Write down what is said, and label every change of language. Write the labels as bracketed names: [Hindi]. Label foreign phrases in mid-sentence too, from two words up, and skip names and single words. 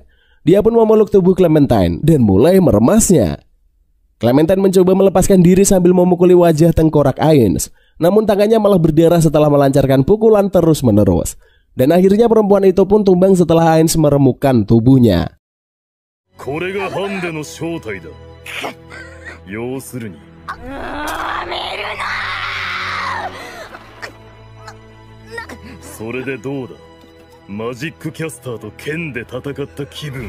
[Indonesian] Dia pun memeluk tubuh Clementine dan mulai meremasnya. Clementine mencoba melepaskan diri sambil memukuli wajah tengkorak Ainz. Namun tangannya malah berdarah setelah melancarkan pukulan terus-menerus. Dan akhirnya perempuan itu pun tumbang setelah Ainz meremukkan tubuhnya. [Japanese] これがハンデの正体だ。要するに。それでどうだ。マジックキャスターと剣で戦った気分。